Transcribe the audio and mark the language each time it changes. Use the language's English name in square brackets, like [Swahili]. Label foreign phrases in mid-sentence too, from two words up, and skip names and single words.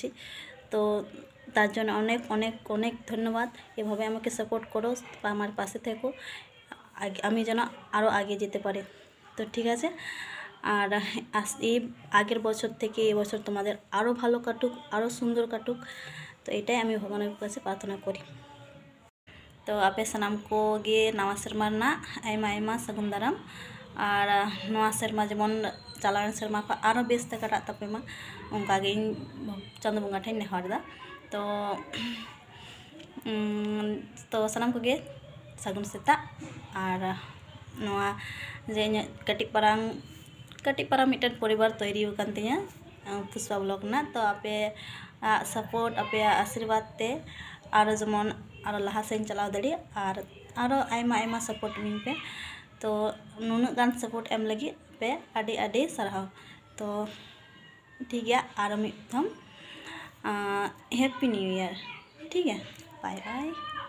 [Bangla] তো তার জন্য অনেক অনেক অনেক ধন্যবাদ। এভাবে আমাকে সাপোর্ট করো বা আমার পাশে থেকো, আমি যেন আরও আগে যেতে পারি। তো ঠিক আছে। আর এই আগের বছর থেকে এবছর তোমাদের আরও ভালো কাটুক, আরও সুন্দর কাটুক। তো এটাই আমি ভগবানের কাছে প্রার্থনা করি। [Santali] तो आपे सानाम को गे नवा सेरमा आयमा आयमा सागुन दाराम और नवा सेरमा जेमन चालान सेरमा को आरो बेस ते काटा तापेमा उनका गे चांदो बंगा ठेन नेहरदा। तो तो सानाम को गे सागुन सेता और नवा जे कटी पारां मिटन परिवार तैरी होकान तिया पुष्पा ब्लॉग ना। तो आपे सपोर्ट आपे आशीर्वाद ते आरो जेमन आरो लहा सेन चलाव दाड़ी और आरो आयमा आयमा सपोर्ट इमां पे। तो नुनाग गान सपोर्ट एम लगी पे आडी आडी सारहाव। तो [Hindi] ठीक है, [Santali] आरो मिदम [English] happy new year. [Hindi] ठीक है, [English] bye bye.